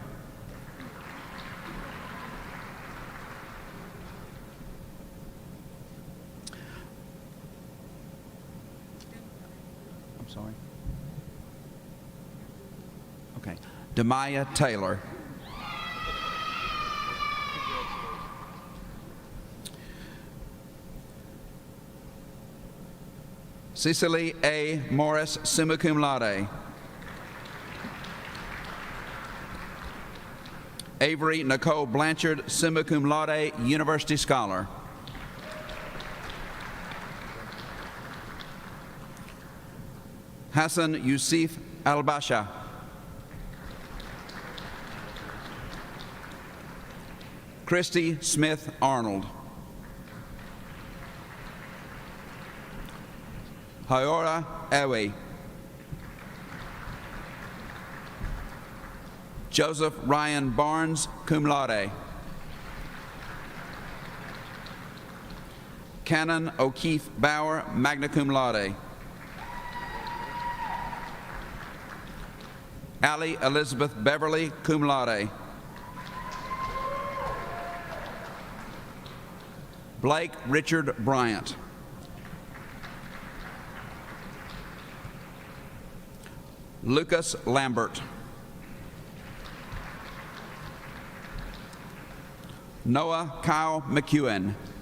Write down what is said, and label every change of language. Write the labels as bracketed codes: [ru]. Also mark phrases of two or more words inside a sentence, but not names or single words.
[en] I'm sorry. Okay. Demaya Taylor. Cecily A. Morris, [la] summa cum laude. [en] Avery Nicole Blanchard, [la] summa cum laude, [en] University Scholar. Hassan Yusuf Al-Basha. Christy Smith Arnold. Hayora Ewe. Joseph Ryan Barnes, [la] cum laude. [en] Canon O'Keefe Bauer, [la] magna cum laude. [en] Allie Elizabeth Beverly, [la] cum laude. [en] Blake Richard Bryant. Lucas Lambert. Noah Kyle McEwen.